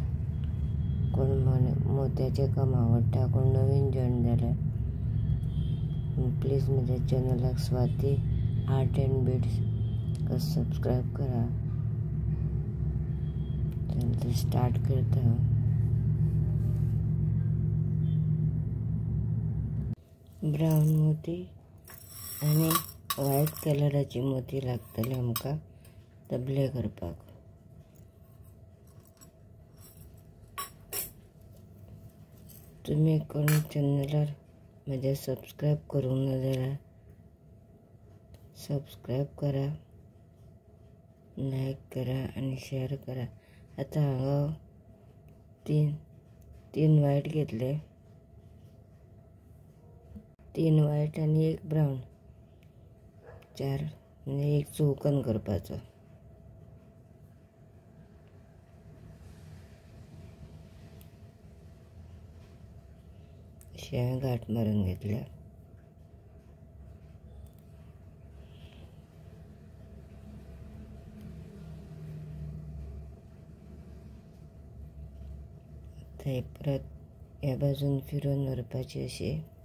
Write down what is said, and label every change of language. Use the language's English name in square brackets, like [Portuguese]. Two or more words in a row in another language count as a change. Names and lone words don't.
[Konkani] कोण मोत्याचे काम आवडटा, कोण नवीन जॉईन झाला प्लीज माझ्या चॅनलाक स्वाती आर्ट अँड बीट्स सबस्क्राईब करा. तर स्टार्ट करता. ब्राऊन मोती आणि व्हाईट कलराची मोती लागतले आमकां तबले करपाक. तुम्ही कोण चॅनलार माझ्या सबस्क्राईब करूंक ना जाल्यार सबस्क्राईब करा, लाईक करा आणि शेअर करा. आता हांगा तीन व्हाईट घेतले, 3 व्हाईट आणि 1 ब्राऊन, 4 म्हणजे एक चौकन करपाचो. अशें गाठ मारून घेतल्या. आता परत ह्या बाजून फिरून व्हरपाची अशी.